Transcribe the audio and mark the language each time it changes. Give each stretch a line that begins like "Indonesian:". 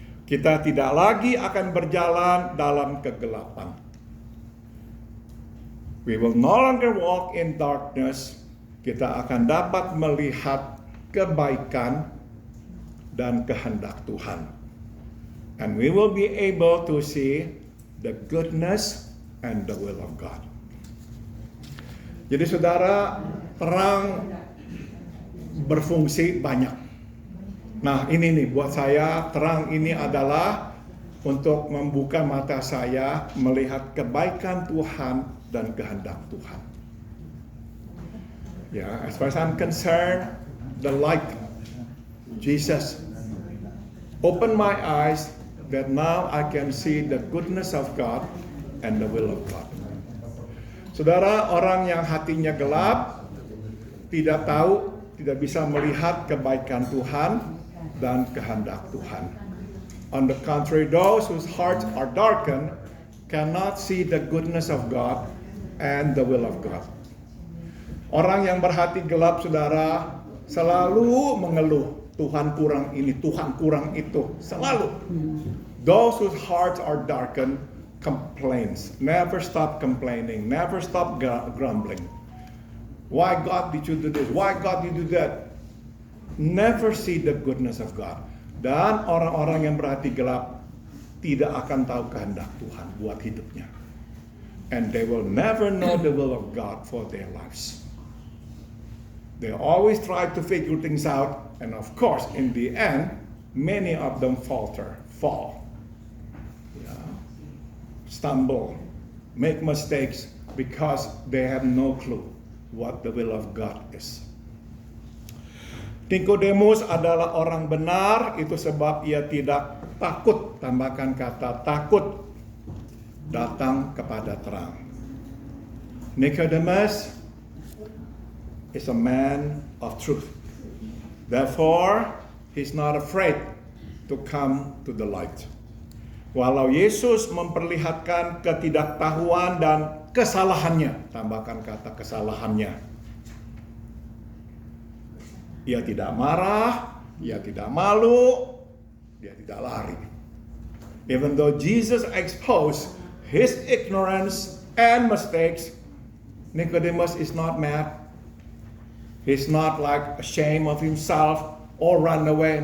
Indonesian: Kita tidak lagi akan berjalan dalam kegelapan.
English: We will no longer walk in darkness.
Indonesian: Kita akan dapat melihat kebaikan dan kehendak Tuhan.
English: And we will be able to see the goodness and the will of God.
Indonesian: Jadi saudara, terang berfungsi banyak. Nah ini nih buat saya, terang ini adalah untuk membuka mata saya melihat kebaikan Tuhan dan kehendak Tuhan.
English: As far as I'm concerned, the light, Jesus, open my eyes that now I can see the goodness of God and the will of God.
Indonesian: Saudara, orang yang hatinya gelap, tidak tahu, tidak bisa melihat kebaikan Tuhan dan kehendak Tuhan.
English: On the contrary, those whose hearts are darkened cannot see the goodness of God and the will of God.
Indonesian: Orang yang berhati gelap, saudara, selalu mengeluh, Tuhan kurang ini, Tuhan kurang itu, selalu.
English: Those whose hearts are darkened complains, never stop complaining, never stop grumbling. Why God did you do this? Why God did you do that? Never see the goodness of God.
Indonesian: Dan orang-orang yang berhati gelap tidak akan tahu kehendak Tuhan buat hidupnya.
English: And they will never know the will of God for their lives. They always try to figure things out, and of course, in the end, many of them fall, stumble, make mistakes because they have no clue what the will of God is.
Indonesian: Nikodemus adalah orang benar, itu sebab ia tidak takut, tambahkan kata takut, datang kepada terang.
English: Nicodemus is a man of truth. Therefore, he's not afraid to come to the light.
Indonesian: Walau Yesus memperlihatkan ketidaktahuan dan kesalahannya, tambahkan kata kesalahannya. Ia tidak marah, ia tidak malu, dia tidak lari.
English: Even though Jesus exposed his ignorance and mistakes, Nicodemus is not mad. He's not like ashamed of himself or run away.